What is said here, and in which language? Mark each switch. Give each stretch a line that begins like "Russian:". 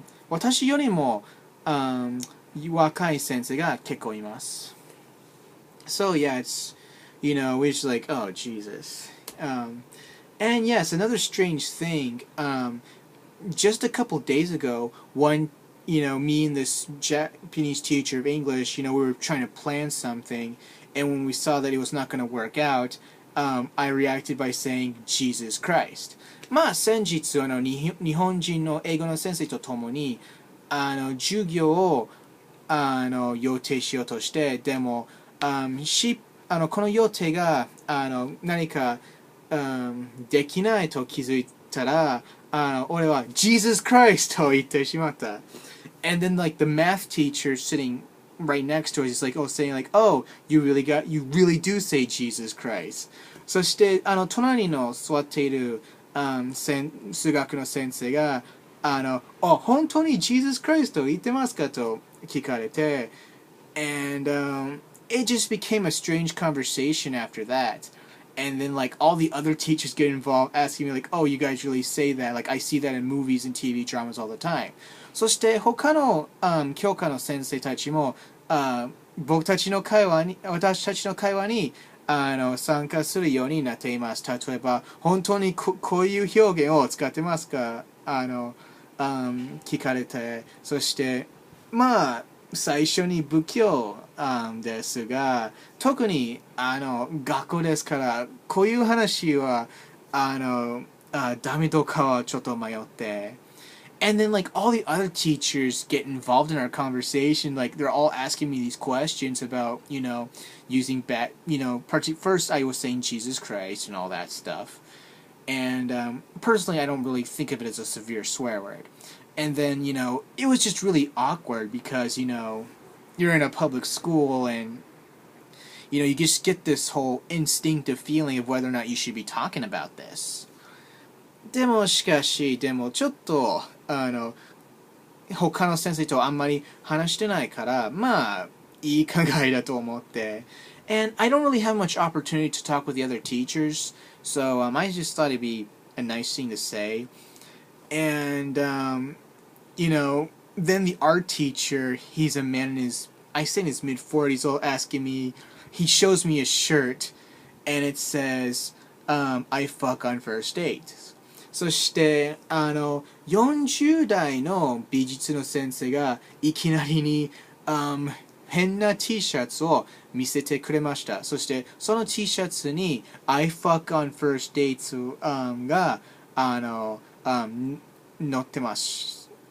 Japanese: 私よりも若い先生が結構います。
English: So yeah, it's like, oh Jesus. And yes, another strange thing. Just a couple days ago, me and this Japanese teacher of English, we were trying to plan something, and when we saw that it was not going to work out, I reacted by saying, Jesus Christ.
Japanese: まあ、先日、日本人の英語の先生と共に、授業を、予定しようとして、でも、この予定が、何か、できないと気づいたら、俺は Jesus Christ と言ってしまった。
English: And then the math teacher sitting right next to us is saying oh, you really do say Jesus Christ.
Japanese: そして隣の座っている数学の先生が本当に Jesus Christ と言ってますかと聞かれて
English: and it just became a strange conversation after that. And then all the other teachers get involved asking me oh, you guys really say that? I see that in movies and TV dramas all the time.
Japanese: そして他の教科の先生たちも私たちの会話に参加するようになっています。例えば本当にこういう表現を使ってますか聞かれて、そしてまあ最初に仏教ですが、特に学校ですから、こういう話はダメとかはちょっと迷って。
English: And then like all the other teachers get involved in our conversation, like they're all asking me these questions about using first I was saying Jesus Christ and all that stuff, and personally I don't really think of it as a severe swear word. And then it was just really awkward because you're in a public school, and you just get this whole instinctive feeling of whether or not you should be talking about this.
Japanese: でもしかし、でもちょっと他の先生とあんまり話してないから、まあいい考えだと思って。
English: And I don't really have much opportunity to talk with the other teachers, so I just thought it'd be a nice thing to say. And then the art teacher, he's a man in his, I say in his mid-40s, all asking me, he shows me a shirt, and it says, I fuck on first dates.
Japanese: そして40代の美術の先生がいきなりに、変な T シャツを見せてくれました。そしてその T シャツに
English: I fuck on first dates、
Japanese: が載ってます。